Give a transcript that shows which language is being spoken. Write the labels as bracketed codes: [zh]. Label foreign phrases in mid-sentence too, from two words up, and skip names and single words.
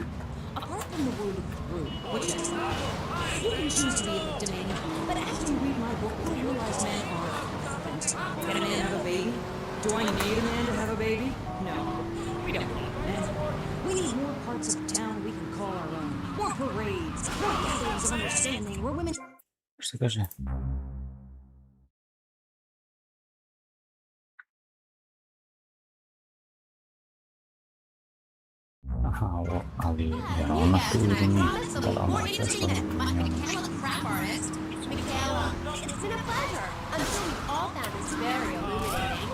[en] Apart from the word rude, which is you can choose to be a victim, but after you read my book, you'll realize men are irrelevant. Can a man have a baby? Do I need a man to have a baby? No, we don't need men. We need more parts of town we can call our own. More parades, more gatherings of understanding where women... [pl] Już tylko, że... [sr] Aha, ali ona tu ili nije? Da li ona [en] More [sr] često [en] entertainment. [sr] nije? [en] Michaela, the crap artist. Michaela, it's been a pleasure. I'm sure we all found this very illuminating.